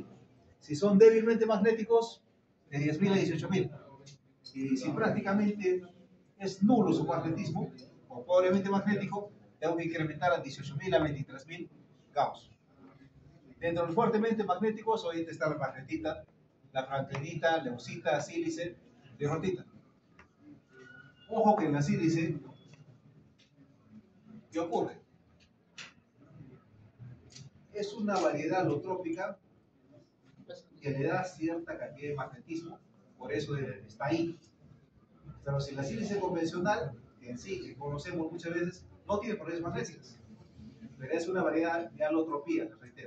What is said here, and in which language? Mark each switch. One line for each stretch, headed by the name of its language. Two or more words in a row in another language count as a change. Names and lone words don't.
Spanish: Si son débilmente magnéticos, de 10000 a 18000. Y si prácticamente es nulo su magnetismo, o pobremente magnético, tengo que incrementar a 18.000 a 23.000 Gauss. Dentro de los fuertemente magnéticos, hoy está la magnetita, la franklinita, leucita, sílice, birrotita. Ojo que en la sílice, ¿qué ocurre? Es una variedad alotrópica que le da cierta cantidad de magnetismo, por eso está ahí. Pero si la sílice convencional, en sí, que conocemos muchas veces, no tiene propiedades magnéticas, pero es una variedad de alotropía, les reitero.